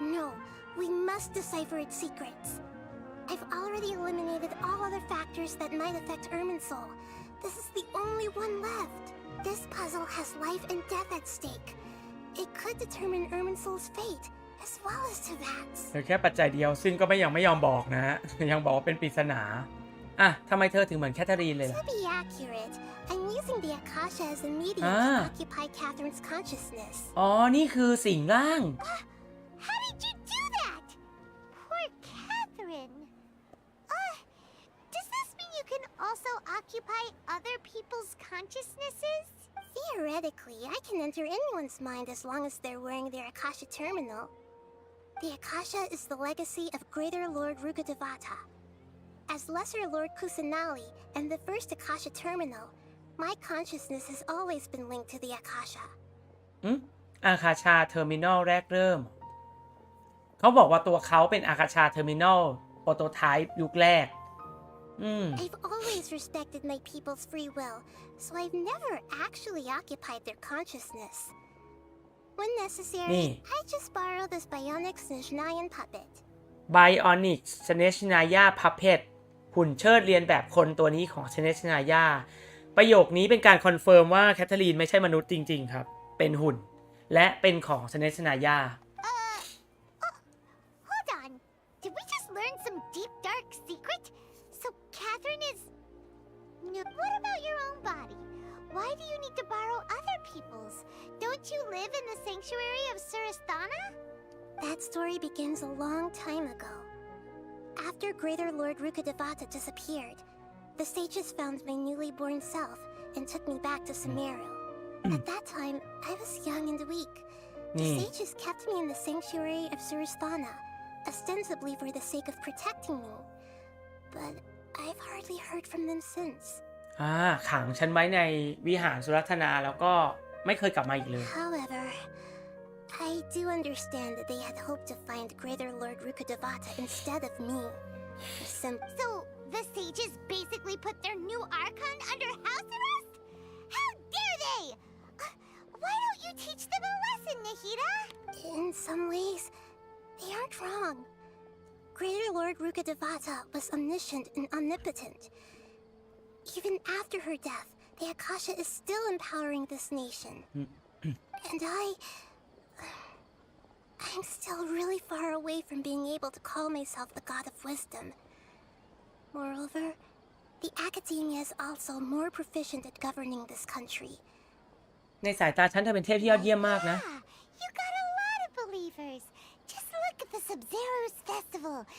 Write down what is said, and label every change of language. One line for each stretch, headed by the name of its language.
English: No, we must decipher its secrets. I've already eliminated all other factors that might affect Irminsul. This is the only one left. This puzzle has life and death at stake. It could determine Irminsul's fate, as well as Tevats.
Thai: แค่ปัจจัยเดียวซึ่งก็ยังไม่ยอมบอกนะฮะ ยังบอกว่าเป็นปริศนาทำไมเธอถึงเหมือนแคทเธอรีนเลยล่ะ
English: To be accurate, I'm using the Akasha as a medium to occupy Catherine's consciousness.
Thai: นี่คือสิ่งร่าง
English: How did you do that? Poor Catherine. Does this mean you can also occupy other people's consciousnesses? Theoretically, I can enter anyone's mind as long as they're wearing their Akasha terminal. The Akasha is the legacy of Greater Lord Rukkhadevata. As Lesser Lord Kusanali and the first Akasha terminal, my consciousness has always been linked to the Akasha.
Thai: อาคาชาเทอร์มินอลแรกเริ่ม เขาบอกว่าตัวเขาเป็นอาคาชาเทอร์มินอลโปรโตไทป์ยุคแรก
English: I've always respected my people's free will, so I've never actually occupied their consciousness. When necessary, I just borrow this bionic Snezhnayan puppet. Bionic Snezhnaya Puppet
Thai: หุ่นเชิดเรียนแบบคนตัวนี้ของ Snezhnaya ประโยคนี้เป็นการคอนเฟิร์มว่าแคทเธอรีนไม่ใช่มนุษย์จริงๆครับ เป็นหุ่น และเป็นของ Snezhnaya.
English: Hold on. Did we just learn some deep dark secret? So Catherine is... No, what about your own body? Why do you need to borrow other people's? Don't you live in the sanctuary of Surasthana? That story begins a long time ago. After Greater Lord Rukkhadevata disappeared, the sages found my newly born self and took me back to Sumeru. At that time, I was young and weak. The sages kept me in the sanctuary of Surasthana, ostensibly for the sake of protecting me. But I've hardly heard from them since.
Thai: ขังฉันไว้ในวิหารสุรัตนาแล้วก็ไม่เคยกลับมาอีกเลย
English: However, I do understand that they had hoped to find Greater Lord Rukkhadevata instead of me. So, the sages basically put their new archon under house arrest? How dare they! Why don't you teach them a lesson, Nahida? In some ways, they aren't wrong. Greater Lord Rukkhadevata was omniscient and omnipotent. Even after her death, the Akasha is still empowering this nation. And I'm still really far away from being able to call myself the God of Wisdom. Moreover, the Academia is also more proficient at governing this country.
Thai: ในสายตาฉันเธอเป็นเทพที่ยอดเยี่ยมมากนะ
English: You got a lot of believers. Just look at the Sub-Zero's festival.